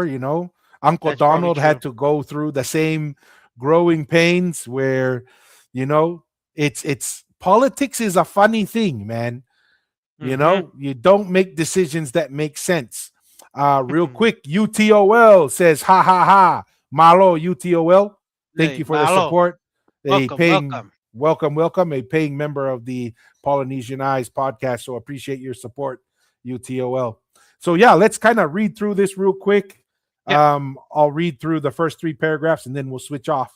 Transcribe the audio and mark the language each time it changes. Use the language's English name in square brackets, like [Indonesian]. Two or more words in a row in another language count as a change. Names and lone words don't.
[English] Uncle That's probably Donald had true. to go through the same growing pains where, you know, it's politics is a funny thing, man. Mm-hmm. You don't make decisions that make sense. Real quick, UTOL says, ha ha ha. Malo UTOL. Thank Hey, you for the Malo, support. A welcome, paying welcome. welcome, a paying member of the Polynesian Eyes podcast. So appreciate your support, UTOL. So yeah, let's kind of read through this real quick. Yeah. I'll read through the first three paragraphs and then we'll switch off.